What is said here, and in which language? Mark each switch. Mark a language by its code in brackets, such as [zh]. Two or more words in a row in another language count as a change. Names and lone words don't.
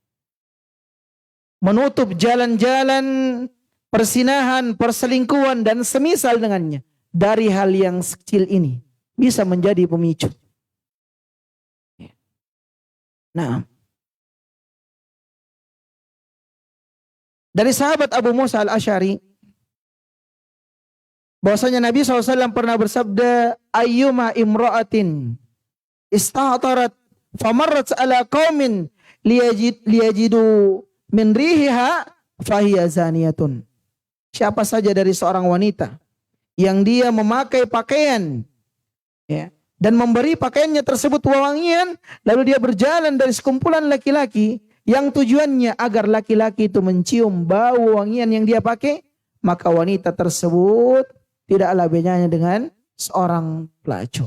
[id] Menutup jalan-jalan persinahan, perselingkuhan dan semisal dengannya dari hal yang kecil ini bisa menjadi pemicu. Nah, dari sahabat Abu Musa al-Asy'ari bahwasanya Nabi SAW pernah bersabda, [ar] أيما امرأة استعطرت فمرت على قوم ليجدوا من ريحها فهي زانية. [id] Siapa saja dari seorang wanita yang dia memakai pakaian dan memberi pakaiannya tersebut wewangian, lalu dia berjalan dari sekumpulan laki-laki yang tujuannya agar laki-laki itu mencium bau wangian yang dia pakai, maka wanita tersebut tidaklah bedanya dengan seorang pelacur.